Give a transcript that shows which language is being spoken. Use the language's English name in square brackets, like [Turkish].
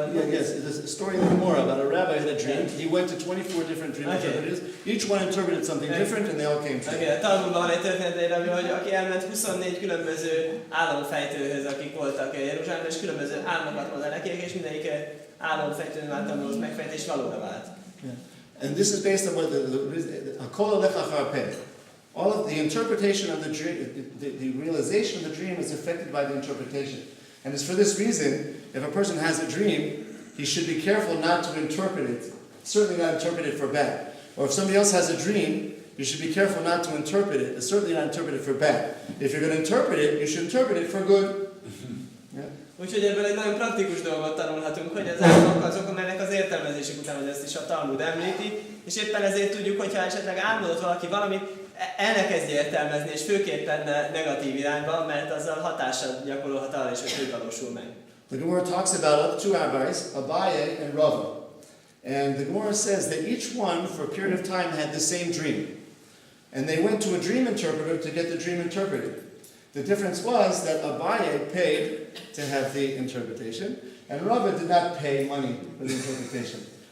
[English] Yes, there's a story in the Gemara about a rabbi who had a dream. He went to 24 different dream interpreters. Each one interpreted something different, and they all came true. [Hungarian] A Talmudban van egy történet, hogy aki elment 24 különböző álomfejtőhöz, akik voltak Jeruzsálemben, és különböző álmokat mondta nekik, és mindegyik álomfejtőn által volt megfejtés valóra vált. [English] And this is based on what a Kolel. All of the interpretation of the dream, the realization of the dream is affected by the interpretation. And it's for this reason, if a person has a dream, he should be careful not to interpret it, certainly not interpret it for bad. Or if somebody else has a dream, you should be careful not to interpret it, certainly not interpret it for bad. If you're going to interpret it, you should interpret it for good. Yeah. [Hungarian] Úgyhogy ebből egy nagyon praktikus dolgot tanulhatunk, hogy az álmok azok, amelynek az értelmezésük után, hogy ezt is a Talmud említi, és éppen ezért tudjuk, hogyha esetleg álmodott valaki valamit, el ne kezdje értelmezni, és főképpen negatív irányba, mert azzal hatással gyakorolhat arra is, hogy ő valósul meg. [English] The Gemara talks about two rabbis, Abaye and Rava. And the Gemara says that each one, for a period of time, had the same dream. And they went to a dream interpreter to get the dream interpreted. The difference was that Abaye paid to have the interpretation, and Rava did not pay money for the interpretation.